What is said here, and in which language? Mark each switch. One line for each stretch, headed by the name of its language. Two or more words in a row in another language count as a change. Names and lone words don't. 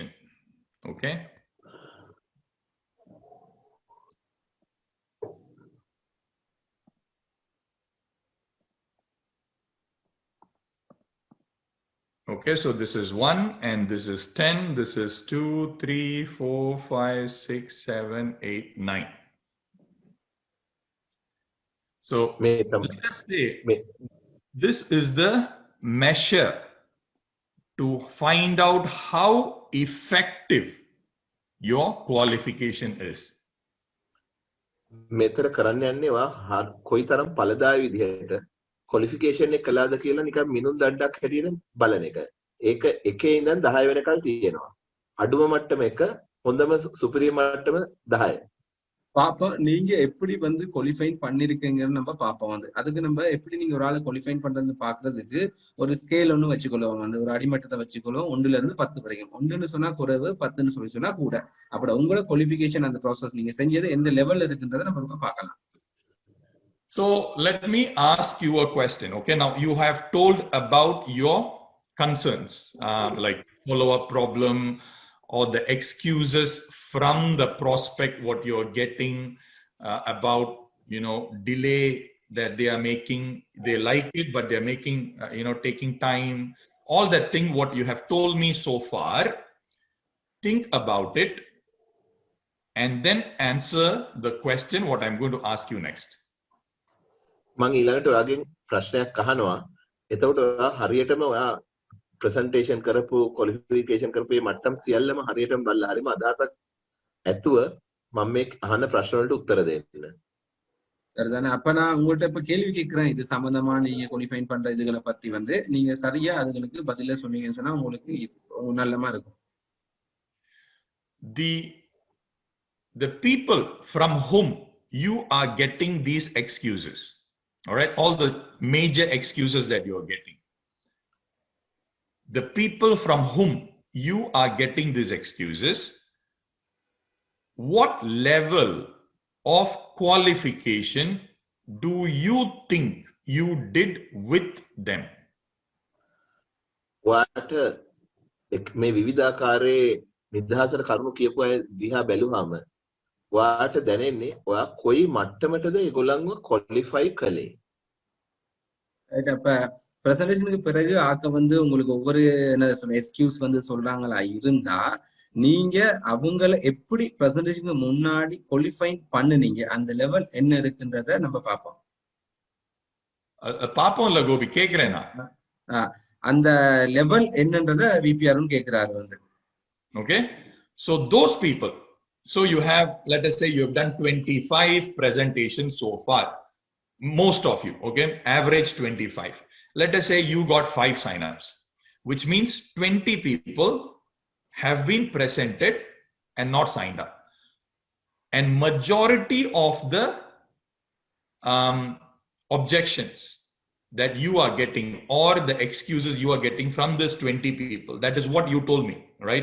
English: Okay, okay, so this is 1 and this is 10, this is 2, 3, 4, 5, 6, 7, 8, 9. So let us say this is the measure to find out how effective your qualification is.
Sinhala: මෙතර කරන්න යන්නේ ඔයා කොයිතරම් ඵලදායී විදිහට ක්වොලිෆිකේෂන් එක කළාද කියලා නිකන් මිනුම් දණ්ඩක් හැටියට බලන එක. ඒක 1 ඉඳන් 10 වෙනකල් තියෙනවා. අඩුම මට්ටම 1, හොඳම සුපිරිය මට්ටම 10.
Tamil: பாப்போம் நீங்க எப்படி குவாலிஃபை பண்ணிருக்கீங்கன்னு நம்ம பாப்போம். அதுக்கு நம்ம எப்படி நீங்க ஒரு ஆளை குவாலிஃபை பண்றது பாக்குறதுக்கு ஒரு ஸ்கேல் ஒண்ணு வச்சுக்கொள்வோம். ஒரு அடிமட்டத்தை வச்சுக்கொள்வோம். 1ல இருந்து 10 வரைக்கும். 1ன்னு சொன்னா குறைவு, 10ன்னு சொன்னா கூட. அப்படி உங்களோட குவாலிஃபிகேஷன் அந்த ப்ராசஸ் நீங்க செஞ்சது எந்த லெவல்ல இருக்குன்றதை நம்ம பார்க்கலாம்.
English: So let me ask you a question. Okay, now you have told about your concerns, like follow-up problem or the excuses from the prospect, what you're getting about delay that they are making. They like it, but they're making taking time, all that thing what you have told me so far. Think about it and then answer the question what I'm going to ask you next.
Sinhala: මම ඊළඟට ඔයාගෙන් ප්‍රශ්නයක් අහනවා. එතකොට ඔයා හරියටම ඔයා ප්‍රසන්ටේෂන් කරපු ක්වොලිෆිකේෂන් කරපු මේ මට්ටම් සියල්ලම හරියටම බලලා හරිම අදහසක් ඇතුව මම මේ අහන ප්‍රශ්න වලට උත්තර දෙන්න.
Tamil: சரிதானே? அப்ப நான் உங்கள்ட்ட இப்ப கேள்வி கேட்கிறேன். இது சம்பந்தமா நீங்க குவாலிஃபைன் பண்ற இதுகளை பத்தி நீங்க சரியா அதுகளுக்கு பதில சொன்னீங்கன்னு சொன்னா உங்களுக்கு நல்லமா இருக்கும்.
English: The people from whom you are getting these excuses, all right, all the major excuses that you are getting, the people from whom you are getting these excuses, what level of qualification do you think you did with them?
Sinhala: ඔයාට මේ විවිධාකාරයේ නිදහසට කරුණු කියපු අය දිහා බැලුවාම ඔයාට දැනෙන්නේ ඔයා කොයි මට්ටමටද ඒගොල්ලන්ව ක්වොලිෆයි කළේ?
Tamil: அப்ப பிரசன்டேஷனுக்கு பிறகு உங்களுக்கு ஒவ்வொரு எக்ஸ்கியூஸ் சொல்றாங்களா இருந்தா நீங்க அவங்கள எப்படி பிரசன்டேஷனுக்கு முன்னாடி குவாலிஃபைன் பண்ணுனீங்க, அந்த லெவல் என்ன இருக்குன்றத நம்ம பார்ப்போம். பாப்போம் இல்ல கோபி, கேக்குறேனா அந்த லெவல் என்னன்றத விபிஆர்னு கேக்குறாரு
English: Okay, so those people, so you have, let us say you have done 25 presentations so far, most of you, okay, average 25. Let us say you got 5 signups, which means 20 people have been presented and not signed up, and majority of the objections that you are getting or the excuses you are getting from this 20 people, that is what you told me, right?